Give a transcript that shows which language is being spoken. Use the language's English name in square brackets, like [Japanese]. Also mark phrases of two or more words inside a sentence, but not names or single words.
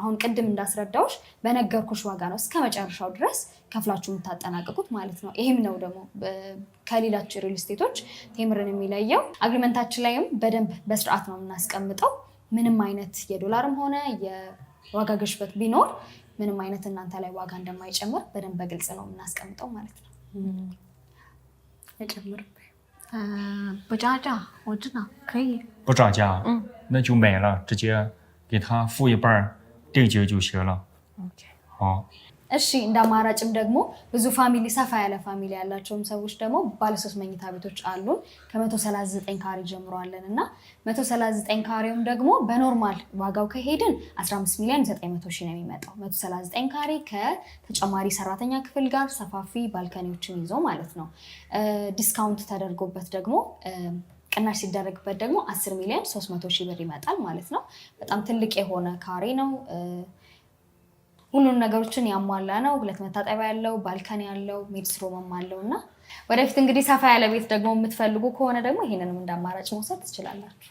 [Amharic] አሁን ቅድም እንዳስረዳውሽ በነገርኩሽ ዋጋ ነው እስከ መጨረሻው ድረስ ከፍላችሁ የምታጠናቅቁት ማለት ነው። ይህም ነው ደግሞ ከሌሎች ሪል ስቴቶች ቴምርን የሚለየው። አግሪመንታችን ላይም በደንብ በስርዓት ነው የምናስቀምጠው። ምንም አይነት የዶላርም ሆነ የዋጋ ግሽበት ቢኖር ምንም አይነት እናንተ ላይ ዋጋ እንደማይጨምር በደንብ በግልጽ ነው የምናስቀምጠው ማለት ነው። [Chinese] 不涨价我知道可以不涨价那就买了直接给他付1半定金就行了。好 [Amharic] እሺ እንደ አማራጭም ደግሞ ብዙ ፋሚሊ ሰፋ ያለ ፋሚሊ ያላቸውም ሰዎች ደግሞ ባለ 3 መኝታ ቤቶች አሉን ከ139 ካሬ ጀምሮ አለንና 139 ካሬውም ደግሞ በኖርማል ዋጋው ከሄድን 15 ሚሊዮን 900 ሺህ ነው የሚመጣው። 139 ካሬ ከተጨማሪ ሰራተኛ ክፍል ጋር ሰፋፊ ባልከኒዎችን ይዞ ማለት ነው። ዲስካውንት ተደርጎበት ደግሞ ቅናሽ ሲደረግበት ደግሞ 10 ሚሊዮን 300 ሺህ ብር ይመጣል ማለት ነው። በጣም ትልቅ የሆነ ካሬ ነው። ሁሉን ነገሮችን ያሟላ ነው። 2 መታጠቢያ ያለው ባልከኒ ያለው [English] maid's room [Amharic] አለውና ወደፊት እንግዲህ ሰፋ ያለ ቤት ደግሞ የምትፈልጉ ከሆነ ደግሞ ይሄንንም እንደ አማራጭ መውሰድ ትችላላችሁ።